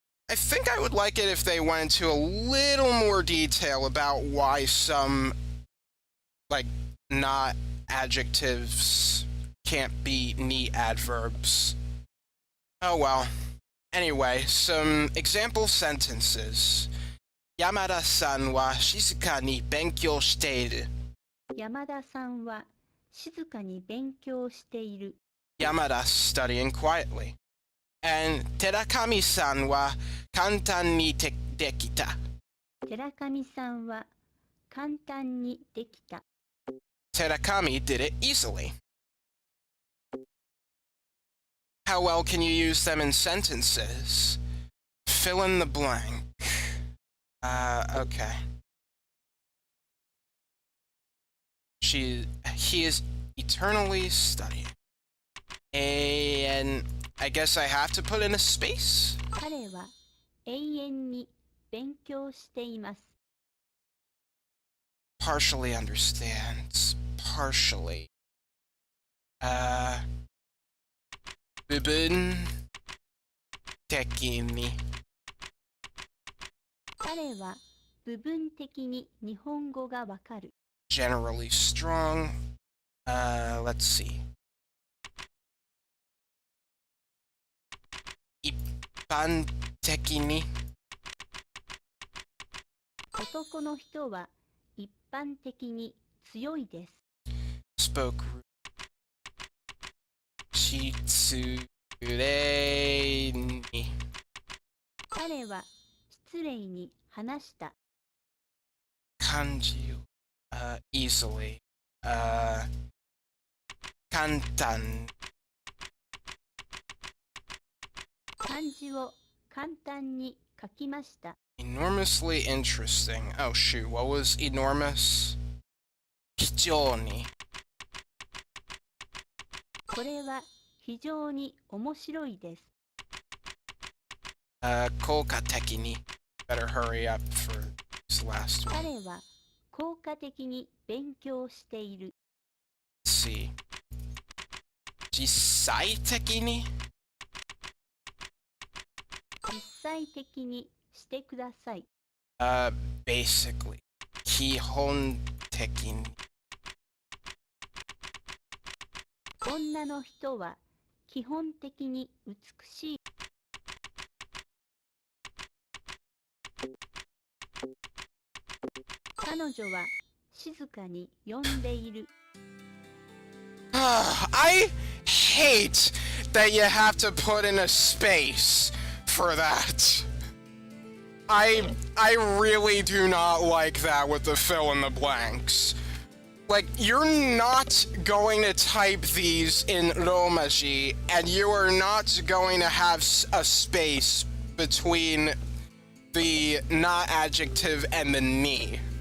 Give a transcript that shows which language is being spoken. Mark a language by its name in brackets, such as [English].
[English] I think I would like it if they went into a little more detail about why some, like, not adjectives can't be ni adverbs. Oh well. Anyway, some example sentences. [Japanese] Yamada-san wa shizuka ni benkyou shiteiru. 山田さんは静かに勉強している [English] Yamada studying quietly. [Japanese] And Terakami-san wa kantan ni dekita. 寺上さんは簡単にできた [English] Terakami did it easily. How well can you use them in sentences? Fill in the blank. Okay. He is eternally studying. And I guess I have to put in a space? [Japanese] 彼は永遠に勉強しています [English] Partially understands. Partially. [Japanese] 部分的に彼は部分的に日本語がわかる [English] generally strong. Let's see. [Japanese] 一般的に男の人は一般的に強いです spoke 失礼に彼は失礼に話した。 [English] Kanji, easily. Kantan. [Japanese] 漢字を簡単に書きました。 [English] Enormously interesting. Oh shoot, what was enormous? [Japanese] 非常に。これは非常に面白いです。効果的に。 [English] Better hurry up for this last one. [Japanese] 彼は効果的に勉強している。 [English] Let's see. 実際的に [Japanese] 実際的にしてください。 basically. 基本的に。女の人は基本的に美しい。彼女は静かに読んでいる。 [English] I hate that you have to put in a space for that. I really do not like that with the fill in the blanks. Like, you're not going to type these in Romaji, and you are not going to have a space between the not adjective and the ni.